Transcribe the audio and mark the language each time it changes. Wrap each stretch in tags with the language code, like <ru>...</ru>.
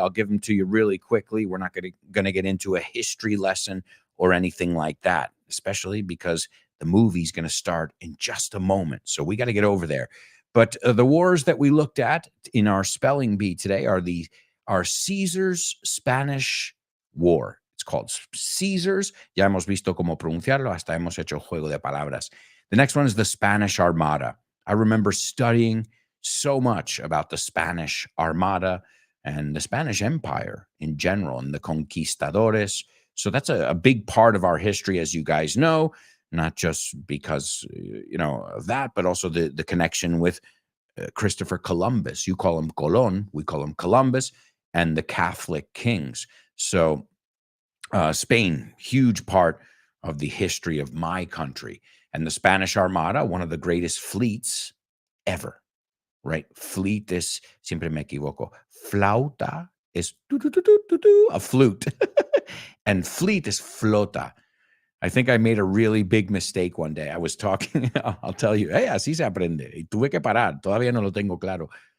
<en>I'll give them to you really quickly. We're not going to get into a history lesson or anything like that, especially because the movie's going to start in just a moment. So we got to get over there. But the wars that we looked at in our spelling bee today are Caesar's Spanish War. It's called Caesar's.</en> <es>Ya hemos visto cómo pronunciarlo. Hasta hemos hecho juego de palabras.</es> <en>The next one is the Spanish Armada. I remember studying so much about the Spanish Armada and the Spanish Empire in general and the conquistadores. So that's a big part of our history, as you guys know, not just because, of that, but also the connection with Christopher Columbus. You call him Colón, we call him Columbus, and the Catholic kings. So Spain, huge part of the history of my country. And the Spanish Armada, one of the greatest fleets ever, right? Fleet is,</en> <es>siempre me equivoco,</es> <en>flauta is a flute. And fleet is flota. I think I made a really big mistake one day. I was talking, I'll tell you, hey,</en> <es>así se aprende. Y tuve que parar, todavía no lo tengo claro.</es>